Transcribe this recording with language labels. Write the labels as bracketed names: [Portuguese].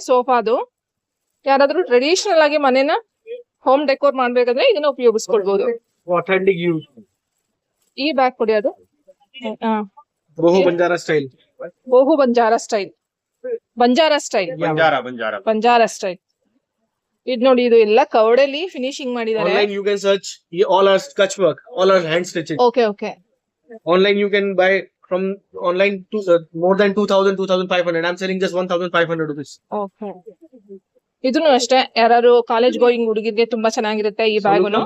[Kannada] ಸೋಫಾದು ಯಾರಾದ್ರೂ ಟ್ರೆಡಿಷನಲ್ ಆಗಿ ಮನೇನ ಹೋಮ್ ಡೆಕೋರ್ ಮಾಡ್ಬೇಕಾದ್ರೆ ಇದನ್ನ ಉಪಯೋಗಿಸ್ಕೊಳ್ಬಹುದು. ಈ ಬ್ಯಾಗ್ ಕೊಡಿ. ಅದು ಬೋಹು Banjara style. ಬೋಹು Banjara style. Banjara style. ಇದು ನೋಡಿ, ಇದು ಎಲ್ಲ ಕವಡಲ್ಲಿ ಫಿನಿಶಿಂಗ್ ಮಾಡಿದ್ದಾರೆ. [English] Online you can search all our Kutch work, all our hand stitching. Okay. Online you can buy from online to more than 2500. I'm selling just 1500 rupees. Okay. [Kannada] ಇದನ್ನು ಅಷ್ಟೇ ಯಾರು college going ಹುಡುಗಿರ್ಗೆ ತುಂಬಾ ಚೆನ್ನಾಗಿರುತ್ತೆ ಈ ಬ್ಯಾಗುನು.